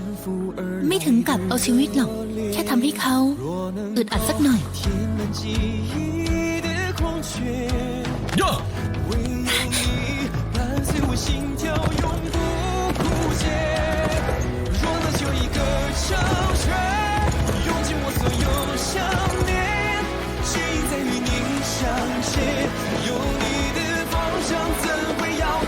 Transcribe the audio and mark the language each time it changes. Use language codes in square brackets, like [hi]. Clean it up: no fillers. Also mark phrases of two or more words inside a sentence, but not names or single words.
[th] ไม่ถึงกับเอาชีวิตหรอก แค่ทำให้เขาอึดอัดสักหน่อย ย่า [zh] 伴随我心跳永不枯竭。若能就一个巢穴，用尽我所有想念，只因在与你相见。有你的方向怎会遥远？